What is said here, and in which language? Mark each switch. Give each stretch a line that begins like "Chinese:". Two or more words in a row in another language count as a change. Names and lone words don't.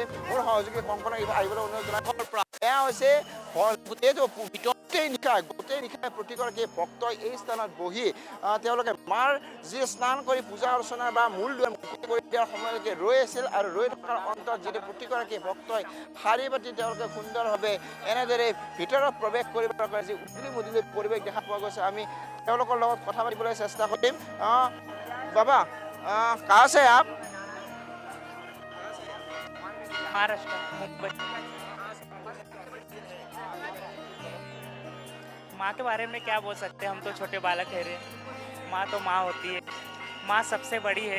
Assamese: মোৰ সহযোগী কংকনা আহিবলৈ অনুৰোধ জনাইছোঁ। এয়া হৈছে গোটেই নিশাই প্ৰতিগৰাকী ভক্তই এই স্থানত বহি তেওঁলোকে মাৰ যি স্নান কৰি পূজা অৰ্চনা বা মূল দুৱাৰ মুকলি কৰি দিয়াৰ সময়লৈকে ৰৈ আছিল। আৰু ৰৈ থকাৰ অন্তত যিটো প্ৰতিগৰাকী ভক্তই শাৰী পাতি তেওঁলোকে সুন্দৰভাৱে এনেদৰে ভিতৰত প্ৰৱেশ কৰিবৰ কাৰণে যি উদুলি মুদুলি পৰিৱেশ দেখা পোৱা গৈছে, আমি তেওঁলোকৰ লগত কথা পাতিবলৈ চেষ্টা কৰিম।
Hindi: বাবা कहाँ से आप? महाराष्ट्र, मुंबई। माँ के बारे में क्या बोल सकते हैं, हम तो छोटे बालक है रे। माँ तो माँ होती है, माँ सबसे बड़ी है।